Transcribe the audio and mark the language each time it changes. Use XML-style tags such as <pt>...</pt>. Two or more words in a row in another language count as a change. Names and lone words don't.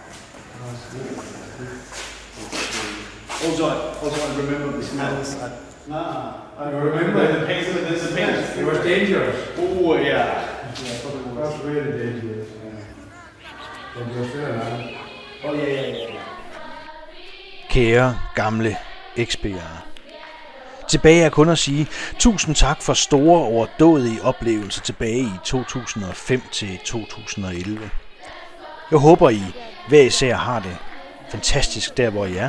<en>Also, I remember the smells. I remember the paint. It was dangerous. Oh, yeah. It was really dangerous. Oh, yeah.</en> <da>Kære gamle XP'ere. Tilbage er kun at sige tusind tak for store overdådige oplevelser tilbage i 2005 til 2011. Jeg håber I hver især har det fantastisk der hvor I er.</da>